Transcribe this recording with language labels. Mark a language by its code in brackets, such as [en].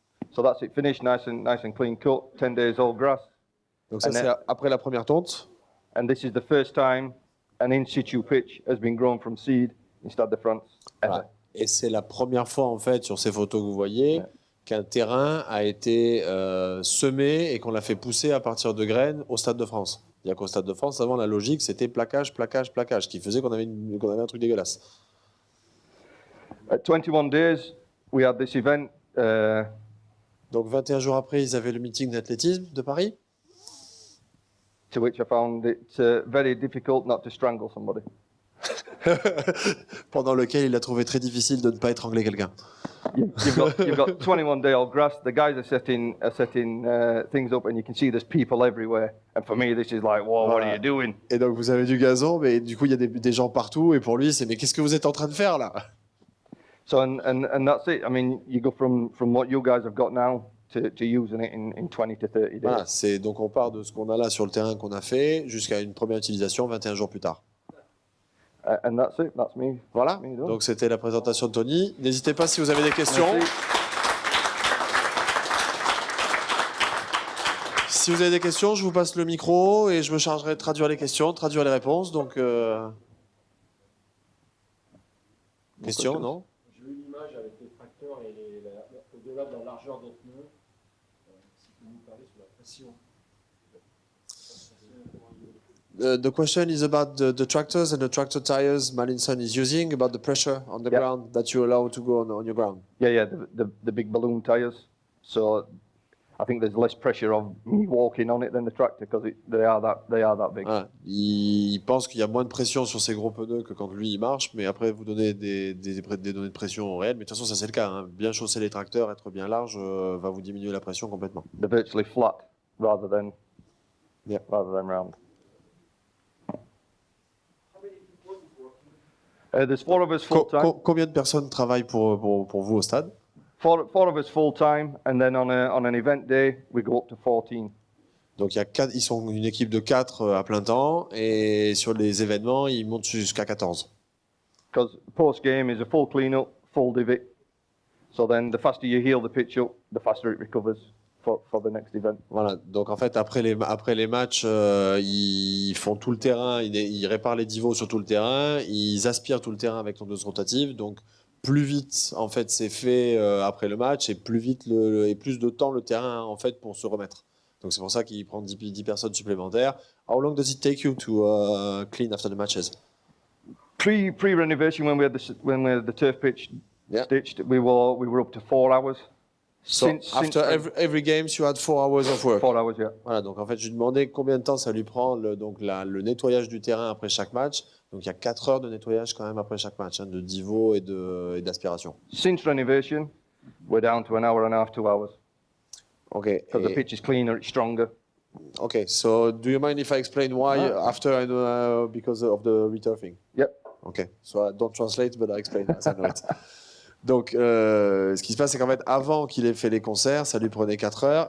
[en] So that's it, finished, nice and clean cut, 10 days old grass. [fr] Donc ça, c'est après la première tonte. [en] And this is the first time an in-situ pitch has been grown from seed in Stade de France. [fr] Voilà. Et c'est la première fois, en fait, sur ces photos que vous voyez, qu'un terrain a été semé et qu'on l'a fait pousser à partir de graines au Stade de France. Il y a qu'au Stade de France, avant, la logique, c'était plaquage, plaquage, plaquage, qui faisait qu'on avait un truc dégueulasse. [en] At 21 days, we had this event. [fr] Donc 21 jours après, ils avaient le meeting d'athlétisme de Paris. [en] To which I found it very difficult not to strangle somebody. [fr] Pendant lequel il a trouvé très difficile de ne pas étrangler quelqu'un. [en] You've got 21-day-old grass. The guys are setting things up, and you can see there's people everywhere. And for me, this is like, whoa, what are you doing? [fr] Et donc vous avez du gazon, mais du coup il y a des gens partout. Et pour lui, c'est mais qu'est-ce que vous êtes en train de faire là? [en] So and that's it. I mean, you go from what you guys have got now to using it in 20 to 30 days. [fr] Voilà, donc on part de ce qu'on a là sur le terrain qu'on a fait jusqu'à une première utilisation 21 jours plus tard. [en] And that's it. That's me. [fr] Voilà. [en] Me [fr] donc c'était la présentation de Tony. N'hésitez pas si vous avez des questions. Merci. Si vous avez des questions, je vous passe le micro et je me chargerai de traduire les questions, traduire les réponses. Donc, questions, non? J'ai eu une image avec les tracteurs et au-delà de la largeur des pneus. Si vous nous parlez sur la pression. [en] The question is about the tractors and the tractor tires Malinson is using, about the pressure on the ground that you allow to go on your ground. Yeah, the big balloon tires. So I think there's less pressure of me walking on it than the tractor because they are that big. [fr] Voilà. Il pense qu'il y a moins de pression sur ces gros pneus que quand lui il marche, mais après vous donnez des données de pression réelles. Mais de toute façon, ça c'est le cas. Hein. Bien chausser les tracteurs, être bien large, va vous diminuer la pression complètement. [en] They're virtually flat rather than round. There's 4 of us full time. [fr] Combien de personnes travaillent pour vous au stade? [en] 4 of us full time, and then on an event day we go up to 14. [fr] Donc ils sont une équipe de 4 à plein temps et sur les événements ils montent jusqu'à 14. [en] Because post game is a full clean up, full divot. So then the faster you heal the pitch up, the faster it recovers. for the next event. [fr] Voilà, donc en fait, après les matchs, ils font tout le terrain, ils réparent les divos sur tout le terrain, ils aspirent tout le terrain avec tondeuse rotative, donc plus vite, en fait, c'est fait après le match, et plus vite et plus de temps le terrain, en fait, pour se remettre. Donc c'est pour ça qu'il prend 10 personnes supplémentaires. [en] How long does it take you to clean after the matches? Pre-renovation, when we had the turf pitch Yeah. stitched, we were up to 4 hours. So after every games, you had 4 hours of work. 4 hours, yeah. [fr] Voilà, donc en fait, je lui demandais combien de temps ça lui prend le nettoyage du terrain après chaque match. Donc il y a 4 heures de nettoyage quand même après chaque match, hein, de divo et d'aspiration. [en] Since renovation, we're down to an hour and a half, 2 hours. Okay. Because the pitch is cleaner, it's stronger. Okay, so do you mind if I explain why after because of the returfing? Yep. Okay, so I don't translate, but I explain as I know it. [fr] Donc, ce qui se passe, c'est qu'en fait, avant qu'il ait fait les concerts, ça lui prenait 4 heures.